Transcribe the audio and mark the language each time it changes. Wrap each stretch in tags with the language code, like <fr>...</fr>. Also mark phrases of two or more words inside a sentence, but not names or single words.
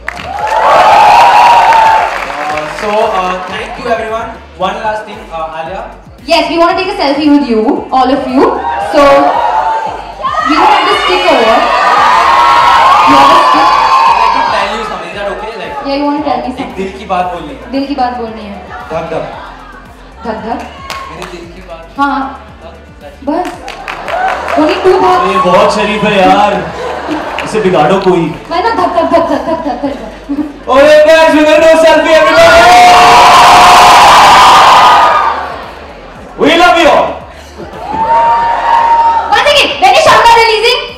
<en>Thank you everyone. One last thing, Alia. Yes, we want to take a selfie with you, all of you. So, we don't have the stick over. You have a stick? I'd like to tell you something. Is that okay? Like, Yeah, you want to tell me</en> <hi>एक</hi> <en>something?</en> <hi>दिल की बात बोलनी है. दिल की बात बोलनी है. धक धक. धक धक. मेरे दिल की बात. हाँ. बस.</hi> <en>Only two thoughts.</en> <hi>ये बहुत शरीफ है यार. इसे बिगाड़ो कोई. मैं ना धक धक धक धक धक धक धक.</hi> <en>Alright guys, we're gonna do a selfie, everybody. We love you all. One second. When is Shandar releasing?</en>